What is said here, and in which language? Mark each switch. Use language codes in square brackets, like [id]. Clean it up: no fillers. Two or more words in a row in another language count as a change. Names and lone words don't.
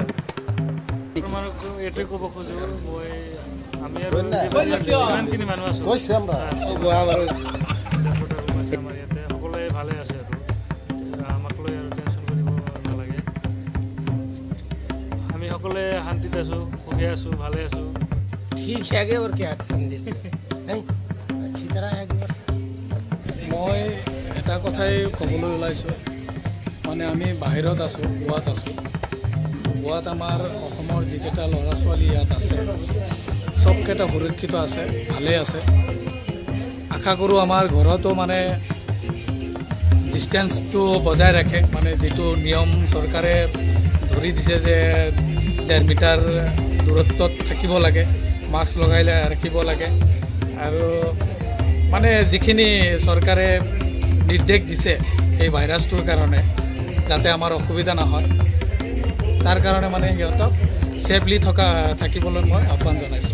[as] তোমালোক এইটোৱে ক'ব খোজোঁ, আমি আৰু যিমানখিনি মানুহ আছোঁ আমাৰ ইয়াতে সকলোৱে ভালে আছে আৰু আমাক লৈ আৰু টেনশ্যন কৰিব নালাগে। আমি সকলোৱে শান্তিত আছোঁ, সুখী আছোঁ, ভালে আছোঁ। [hi] ठीक है आगे और क्या संदेश दें? नहीं अच्छी तरह है आगे और [as] মই এটা কথাই ক'বলৈ ওলাইছোঁ মানে আমি বাহিৰত আছোঁ, গোৱাত আছোঁ। গোৱাত আমাৰ অসমৰ যিকেইটা ল'ৰা ছোৱালী ইয়াত আছে চবকেইটা সুৰক্ষিত আছে, ভালেই আছে। আশা কৰোঁ আমাৰ ঘৰতো মানে ডিষ্টেঞ্চটো বজাই ৰাখে, মানে যিটো নিয়ম চৰকাৰে ধৰি দিছে যে 1.5 মিটাৰ দূৰত্বত থাকিব লাগে, মাস্ক লগাই ৰাখিব লাগে আৰু মানে যিখিনি চৰকাৰে নিৰ্দেশ দিছে এই ভাইৰাছটোৰ কাৰণে যাতে আমাৰ অসুবিধা নহয় তাৰ কাৰণে মানে সিহঁতক ছেফলি থাকিবলৈ মই আহ্বান জনাইছোঁ।